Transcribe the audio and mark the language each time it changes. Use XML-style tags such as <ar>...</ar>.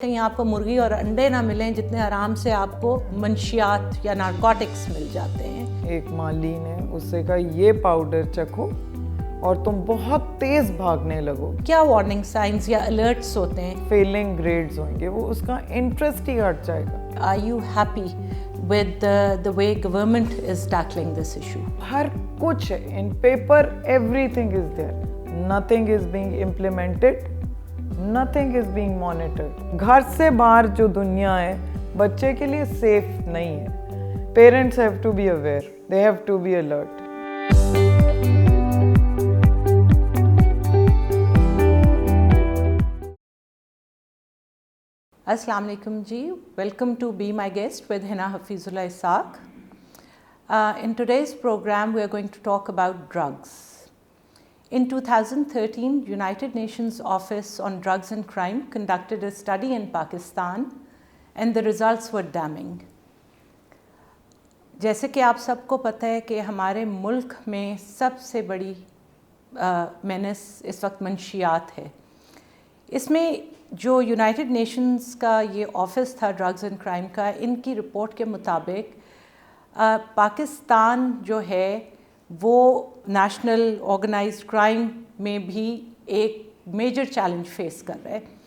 <ur>کہیں آپ کو مرغی اور انڈے نہ ملیں جتنے آرام سے آپ کو منشیات یا نارکوٹکس مل جاتے ہیں. ایک مالی نے اس سے کہا یہ پاؤڈر چکھو اور تم بہت تیز بھاگنے لگو. کیا وارننگ سائنز یا الرٹس ہوتے ہیں؟ فیلنگ گریڈز ہوئیں گے, وہ اس کا انٹرسٹ ہی ہٹ جائے گا.</ur> <en>Are you happy with the way government is tackling this issue?</en> <ur>ہر کچھ ہے</ur> <en>in paper, everything is there. Nothing is being implemented. Nothing is being monitored.</en> <ur>گھر سے باہر جو دنیا ہے بچے کے لیے سیف نہیں ہے.</ur> <en>Parents have to be aware. They have to be alert.</en> <ur>السلام علیکم جی.</ur> <en>Welcome to be my guest with Hina Hafeezullah Ishaq. In today's program we are going to talk about drugs. In 2013, United Nations Office on Drugs and Crime conducted a study in Pakistan and the results were damning.</en> <ur>جیسے کہ آپ سب کو پتہ ہے کہ ہمارے ملک میں سب سے بڑی مینس اس وقت منشیات ہے. اس میں جو یونائٹڈ نیشنز کا یہ آفس تھا ڈرگز اینڈ کرائم کا, ان کی رپورٹ کے مطابق پاکستان جو ہے وہ نیشنل آرگنائزڈ کرائم میں بھی ایک میجر چیلنج فیس کر رہا ہے.</ur>